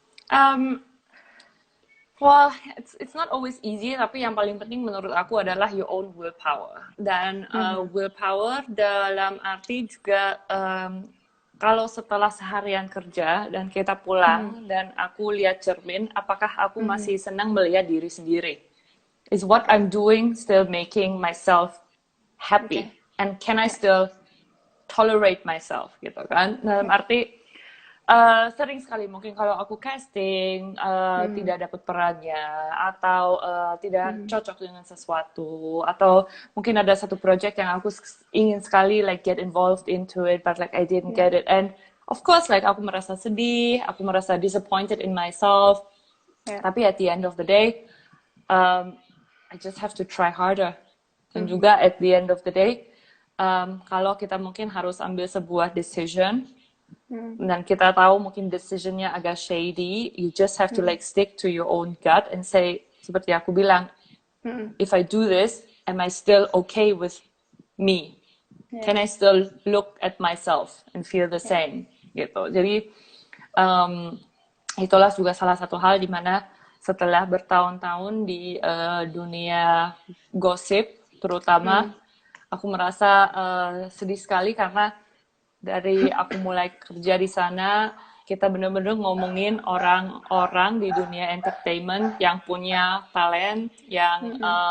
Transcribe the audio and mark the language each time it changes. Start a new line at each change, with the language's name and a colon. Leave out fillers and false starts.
English: Um, Well, it's not always easy,
Indonesian: tapi yang paling penting menurut aku adalah
English: your own willpower.
Indonesian: Dan willpower dalam arti juga kalau setelah seharian kerja dan kita pulang dan aku lihat cermin, apakah aku masih senang melihat diri sendiri?
English: Is what I'm doing still making myself happy? And can I still tolerate myself gitu kan?
Indonesian: Dalam arti sering sekali mungkin kalau aku casting tidak dapat perannya atau tidak cocok dengan sesuatu atau mungkin ada satu project yang aku ingin sekali
English: like get involved into it but like I didn't get it, and of course like
Indonesian: aku merasa sedih, aku merasa
English: disappointed in myself,
Indonesian: tapi
English: at the end of the day I just have to try harder.
Indonesian: Dan juga
English: at the end of the day
Indonesian: kalau kita mungkin harus ambil sebuah decision dan kita tahu mungkin decisionnya agak shady,
English: you just have to like stick to your own gut and say,
Indonesian: seperti aku bilang,
English: if I do this, am I still okay with me? Can I still look at myself and feel the same?
Indonesian: Gitu. Jadi itulah juga salah satu hal di mana setelah bertahun-tahun di dunia gosip, terutama aku merasa sedih sekali karena dari aku mulai kerja di sana, kita benar-benar ngomongin orang-orang di dunia entertainment yang punya talent, yang